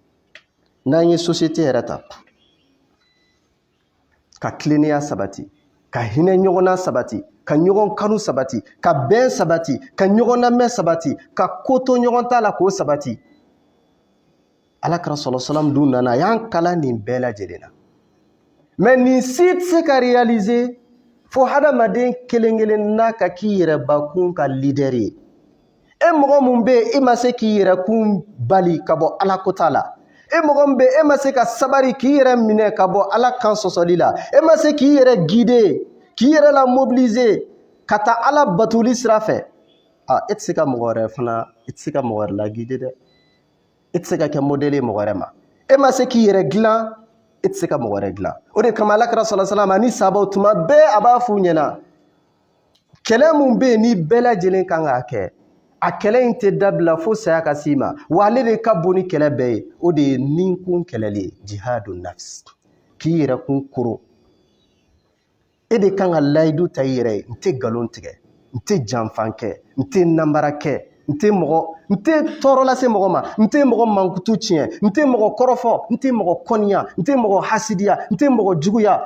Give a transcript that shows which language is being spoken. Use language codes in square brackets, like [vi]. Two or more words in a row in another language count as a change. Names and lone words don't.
[bm] N'an ye société yɛrɛ ta, ka tilennenya sabati, ka hinɛ ɲɔgɔn na sabati, ka ɲɔgɔn kanu sabati, ka bɛn sabati, ka ɲɔgɔn lamɛn sabati, ka ko to ɲɔgɔn ta la k'o sabati. Alakira [ar] صلى الله عليه وسلم [bm] dun nana a y'an kalan nin bɛɛ lajɛlen na. Mais nin si tɛ se ka réaliser fo hadamaden kelen kelen na ka k'i yɛrɛbakun ka leader ye. E mɔgɔ mun bɛ yen e ma se k'i yɛrɛkun bali ka bɔ Ala kota la. E mɔgɔ min bɛ yen e ma se ka sabari k'i yɛrɛ minɛ ka bɔ Ala kan sɔsɔli la. E ma se k'i yɛrɛ guider, k'i yɛrɛ la mobiliser ka taa Ala batuli sira fɛ. E tɛ se ka mɔgɔ wɛrɛ fana, e tɛ se ka mɔgɔ wɛrɛ la guider dɛ. E tɛ se ka kɛ modèle ye mɔgɔ wɛrɛ ma. E ma se k'i yɛrɛ dilan, e tɛ se ka mɔgɔ wɛrɛ dilan. O de kama Alakira [ar] صلى الله عليه وسلم [bm] ani sahabaw tuma bɛɛ a b'a f'u ɲɛna kɛlɛ mun bɛ yen ni bɛɛ lajɛlen kan k'a kɛ, a kɛlɛ in tɛ dabila fo saya ka s'i ma, wa ale de ka bon ni kɛlɛ bɛɛ ye. O de ye ninkun kɛlɛli ye, [ar] جهاد النفس, [bm] k'i yɛrɛ kun koro. E de kan ka layidu ta i yɛrɛ ye, n tɛ nkalon tigɛ, n tɛ janfan kɛ, n tɛ nanbara kɛ, n tɛ tɔɔrɔ lase mɔgɔ ma, n tɛ mɔgɔ mankutu tiɲɛ, n tɛ mɔgɔ kɔrɔfɔ, n tɛ mɔgɔ kɔniya, n tɛ mɔgɔ hasidiya, n tɛ mɔgɔ juguya.